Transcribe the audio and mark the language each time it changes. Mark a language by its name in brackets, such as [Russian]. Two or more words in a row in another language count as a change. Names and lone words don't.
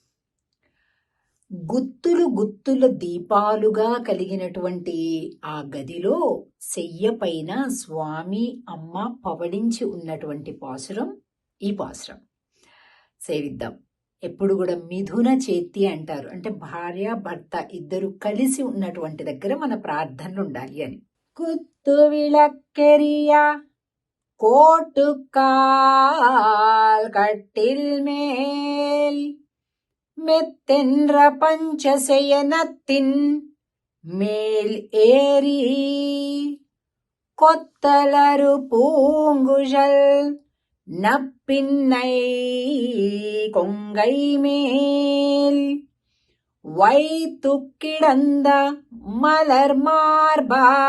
[Telugu] గుత్తులు గుత్తుల దీపాలుగా కలిగినటువంటి ఆ గదిలో శయ్య పైన స్వామి అమ్మ పవడించి ఉన్నటువంటి పాసురం ఈ పాసురం సేవిద్దాం. ఎప్పుడు కూడా మిథున చేతి అంటారు, అంటే భార్య భర్త ఇద్దరు కలిసి ఉన్నటువంటి దగ్గర మన ప్రార్థనలు ఉండాలి అని. [Tamil] కుత్తు విளக்கெரியா கோட்டுக்கால் கட்டில் மேல் மெத்தென்ற பஞ்சசயனத்தின் மேல் ஏறி கொத்தலரு பூங்குழல் நப்பின்னை கொங்கை மேல் வைத்து கிடந்த மலர் மார்பா